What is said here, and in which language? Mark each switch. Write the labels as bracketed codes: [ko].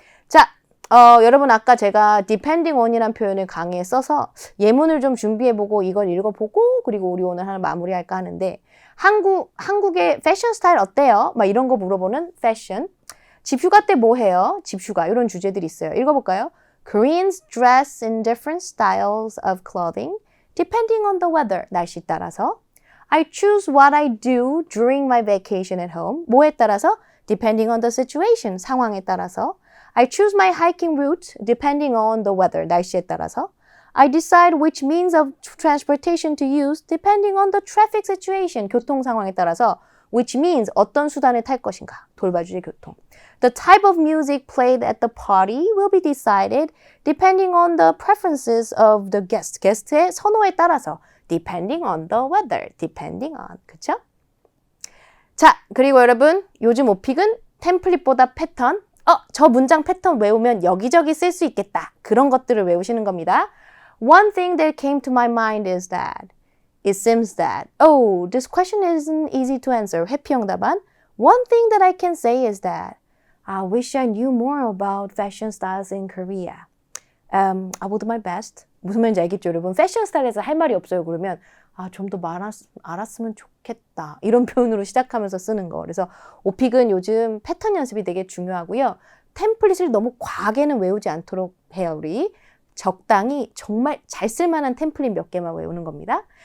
[ko] 자, 여러분 아까 제가 [en] depending on [ko] 이라는 표현을 강의에 써서 예문을 좀 준비해보고 이걸 읽어보고 그리고 우리 오늘 하나 마무리할까 하는데 한국의 패션 스타일 어때요? 막 이런 거 물어보는 패션. 집휴가 때 뭐 해요? 집휴가 이런 주제들이 있어요. 읽어볼까요? [en] Koreans dress in different styles of clothing depending on the weather. [ko] 날씨 따라서. [en] I choose what I do during my vacation at home. [ko] 뭐에 따라서? [en] Depending on the situation. [ko] 상황에 따라서. [en] I choose my hiking route depending on the weather. [ko] 날씨에 따라서. [en] I decide which means of transportation to use depending on the traffic situation. [ko] 교통 상황에 따라서 [en] which means [ko] 어떤 수단을 탈 것인가. 돌봐주지 교통. [en] The type of music played at the party will be decided depending on the preferences of the guest. [ko] 게스트의 선호에 따라서 [en] depending on the weather. depending on. [ko] 그쵸? 자, 그리고 여러분 요즘 오픽은 템플릿보다 패턴. 저 문장 패턴 외우면 여기저기 쓸 수 있겠다. 그런 것들을 외우시는 겁니다. [en] One thing that came to my mind is that it seems that this question isn't easy to answer. [ko] 회피형 답안. [en] One thing that I can say is that I wish I knew more about fashion styles in Korea. I will do my best. [ko] 무슨 말인지 알겠죠, 여러분? 패션 스타일에서 할 말이 없어요. 그러면 좀 더 알았으면 좋겠다. 이런 표현으로 시작하면서 쓰는 거. 그래서 오픽은 요즘 패턴 연습이 되게 중요하고요. 템플릿을 너무 과하게는 외우지 않도록 해요, 우리. 적당히 정말 잘 쓸만한 템플릿 몇 개만 외우는 겁니다.